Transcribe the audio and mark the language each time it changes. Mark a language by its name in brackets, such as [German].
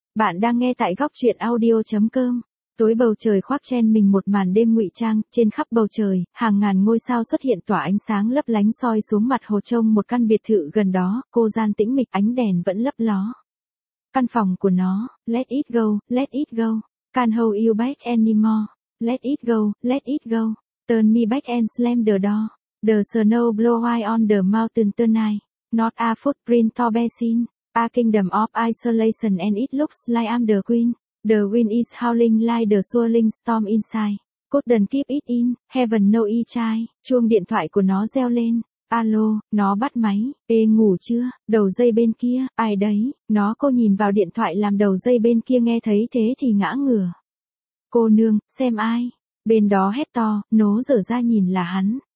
[Vietnamese] Bạn đang nghe tại gocchuyenaudio.com. Tối bầu trời khoác chen mình một màn đêm ngụy trang, trên khắp bầu trời, hàng ngàn ngôi sao xuất hiện tỏa ánh sáng lấp lánh soi xuống mặt hồ trông một căn biệt thự gần đó, cô gian tĩnh mịch, ánh đèn vẫn lấp ló. Căn phòng của nó, [English] let it go, let it go. Can't hold you back anymore. Let it go, let it go. Turn me back and slam the door. The snow blow high on the mountain tonight. Not a footprint to be seen. A kingdom of isolation and it looks like I'm the queen. The wind is howling like the swirling storm inside. Couldn't keep it in. Heaven know it try. [Vietnamese] Chuông điện thoại của nó reo lên. Alo, nó bắt máy. Ê, ngủ chưa? Đầu dây bên kia, ai đấy? Nó cô nhìn vào điện thoại làm đầu dây bên kia nghe thấy thế thì ngã ngửa. Cô nương, xem ai? Bên đó hét to, nó dở ra nhìn là hắn.